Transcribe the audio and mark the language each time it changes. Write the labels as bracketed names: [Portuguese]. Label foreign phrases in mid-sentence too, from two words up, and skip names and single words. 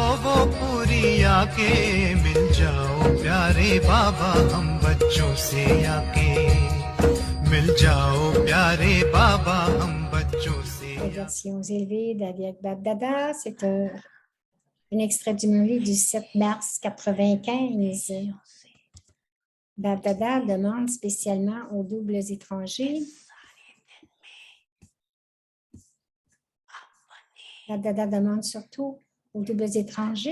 [Hindi] वो पूरी आके मिल जाओ प्यारे बाबा हम बच्चों से आके मिल जाओ प्यारे बाबा हम बच्चों से [French] Les versions élevées d'Avyak Bab Dada, c'est un extrait du Muri du 7 mars 95. Bab Dada demande spécialement aux doubles étrangers. Bab Dada demande surtout aux doubles étrangers.